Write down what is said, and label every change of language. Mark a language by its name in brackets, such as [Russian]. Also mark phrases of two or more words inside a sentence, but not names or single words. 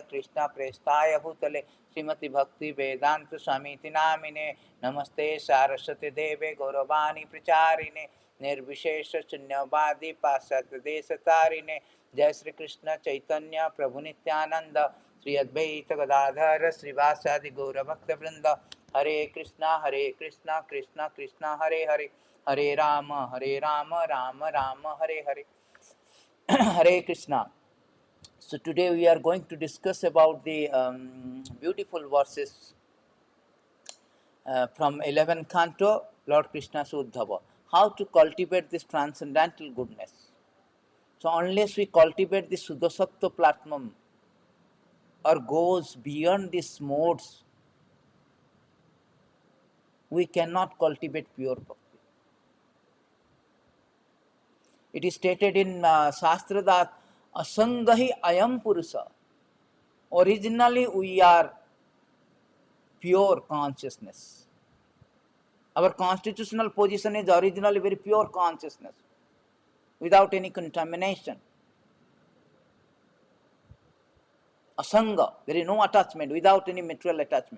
[Sanskrit] कृष्णप्रेष्ठाय भूतले श्रीमति भक्ति वेदांत स्वामीति नामिने नमस्ते सारस्वती देवे गौरवाणी प्रचारिणे निर्विशेष शून्यवादी पाश्चात्य देशतारिणे जय श्री कृष्ण चैतन्य प्रभु नित्यानंद श्री अद्वैत गदाधर श्रीवासादि गौरभक्तवृंद हरे कृष्णा कृष्णा कृष्णा हरे हरे हरे राम राम राम हरे हरे Hare Krishna. [English] So today we are going to discuss about the beautiful verses from 11th canto, Lord Krishna Uddhava. How to cultivate this transcendental goodness. So unless we cultivate the Sudasattva platform or goes beyond these modes, we cannot cultivate pure bhakti. It is stated in Shastra that [Sanskrit] असङ्गो हि अयं पुरुषः. [English] Originally we are pure consciousness. Our constitutional position is originally very pure consciousness, without any contamination. Asanga, there is no attachment, without any material attachment.